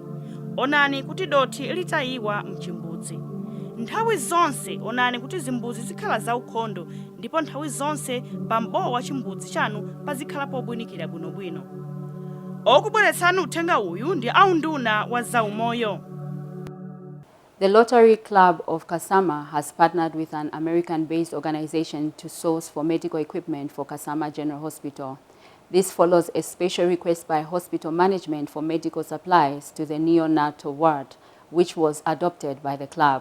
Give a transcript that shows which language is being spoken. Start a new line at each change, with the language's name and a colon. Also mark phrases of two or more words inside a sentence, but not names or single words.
Nyanja: Onani kuti dothi litayiwa mchimbudzi. Nthawi zonse onani kuti zimbudzi zikhala zaukhondo ndipo nthawi zonse pambowa wa chimbudzi chanu pazikhala pobwinikira bwinobwino. Okubweretsani uthenga uyu ndi aunduna wa zaumoyo.
English: The Rotary Club of Kasama has partnered with an American-based organization to source for medical equipment for Kasama General Hospital. This follows a special request by hospital management for medical supplies to the neonatal ward, which was adopted by the club.